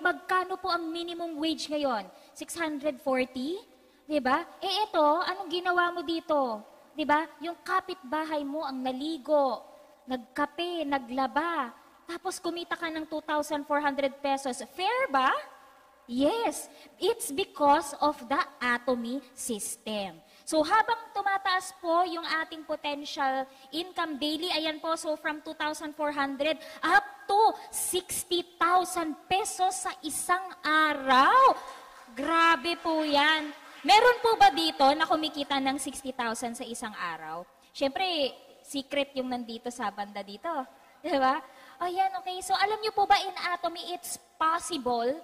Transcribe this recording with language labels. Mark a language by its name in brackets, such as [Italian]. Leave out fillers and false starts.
[Filipino] Magkano po ang minimum wage ngayon? 640? Diba? Eh ito, anong ginawa mo dito? Diba? Yung kapitbahay mo ang naligo, nagkape, naglaba, tapos kumita ka ng 2,400 pesos. [English] Fair ba? Yes. It's because of the Atomy system. [Filipino] So habang tumataas po yung ating potential income daily, ayan po, so from 2,400 up to 60,000 pesos sa isang araw. Grabe po yan. Meron po ba dito na kumikita ng 60,000 sa isang araw? Siyempre, secret yung nandito sa banda dito. Diba? Ayan, okay. So alam niyo po ba [English] in Atomy, it's possible?